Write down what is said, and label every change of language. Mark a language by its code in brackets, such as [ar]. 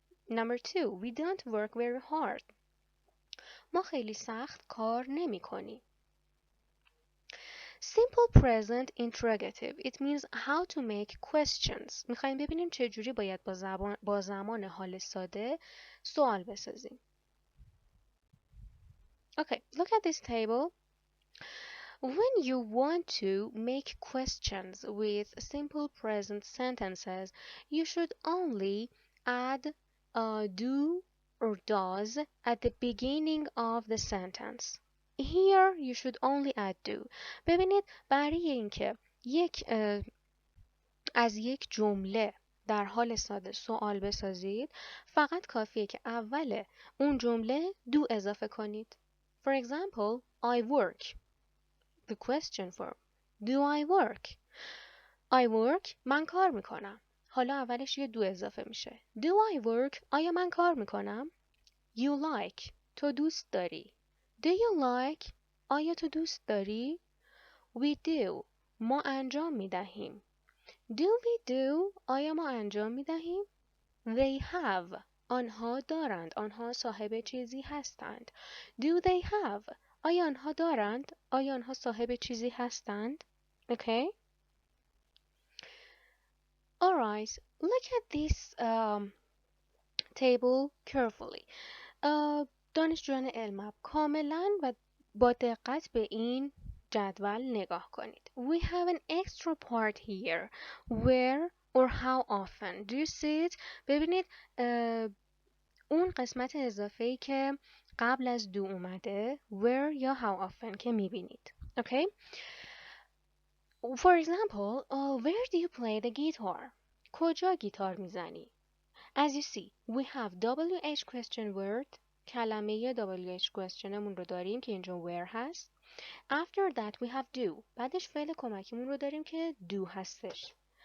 [en] Number 2, we don't work very hard. [fa] ما خیلی سخت کار نمی کنیم. [en] Simple present interrogative. It means how to make questions. [fa] میخوایم ببینیم چجوری باید با زمان حال ساده سوال بسازیم. [en] Okay, look at this table. When you want to make questions with simple present sentences, you should only add do or does at the beginning of the sentence. Here you should only add do. [fa] ببینید برای اینکه از یک جمله در حال ساده سوال بسازید فقط کافیه که اول اون جمله do اضافه کنید. [en] For example, I work. The question form. Do I work? I work. [fa] من کار میکنم. حالا اولش یه do اضافه میشه. [en] Do I work? [fa] آیا من کار میکنم؟ [en] You like. [fa] تو دوست داری. [en] Do you like؟ [fa] آیا تو دوست داری؟ [en] We do. [fa] ما انجام می دهیم. [en] Do we do؟ [fa] آیا ما انجام می دهیم؟ [en] They have. [fa] آنها دارند. آنها صاحب چیزی هستند. [en] Do they have؟ [fa] آیا آنها دارند؟ آیا آنها صاحب چیزی هستند؟ Okay. [en] Alright. Look at this table carefully. [fa] دانشجویان علم کاملا و با دقت به این جدول نگاه کنید. [en] We have an extra part here. Where or how often? Do you see it? [fa] ببینید اون قسمت اضافه‌ای که قبل از do اومده where یا how often که میبینید. [en] Okay? For example, where do you play the guitar? [fa] کجا گیتار میزنی؟ [en] As you see, we have WH question word. [fa] کلمه WH questionمون رو داریم که اینجا where هست. [en] After that we have do. [fa] بعدش فعل کمکیمون رو داریم که do هستش.